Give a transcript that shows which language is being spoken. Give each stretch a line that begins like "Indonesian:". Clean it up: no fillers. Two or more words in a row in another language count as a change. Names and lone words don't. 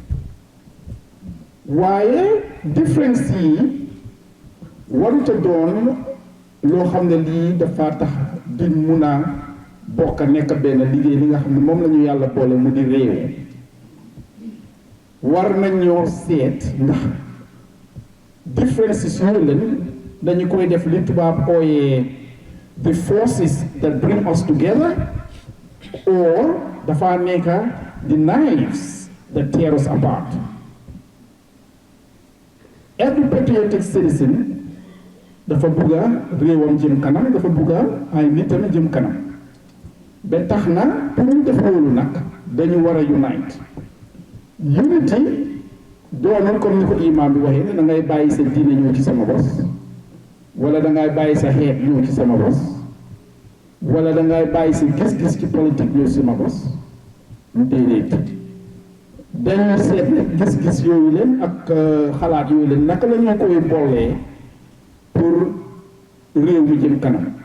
Wolof: waaye différence yi waruta doon loo xam ne lii dafa tax di mun a bokk nekk benn liggéey li nga xam ne moom la ñu yàlla boole mu di réew war nañoo seet ndax differences yooyu leen dañu koy def li tubaab ooyee
English: the forces that bring us together
Wolof: or dafa nekk
English: the knives that tear us apart. Every patriotic citizen
Wolof: dafa bugga réewam jëm kanam dafa bugga ay nitam jëm kanam ba tax na pour ñu def loolu nag dañu war a
English: unite unity
Wolof: doonul comme ni ko imam bi waxee ne da ngay bàyyi sa diine ñëw ci sama bos wala da ngay bàyyi sa xeet ñëw ci sama bos wala da ngay bàyyi sa gis-gis ci politique ñëw ci sama bos déedéet dañu seet ne gis-gis yooyu leen ak xalaat yooyu leen naka la ñu koy boolee pour réew mi jëm kanam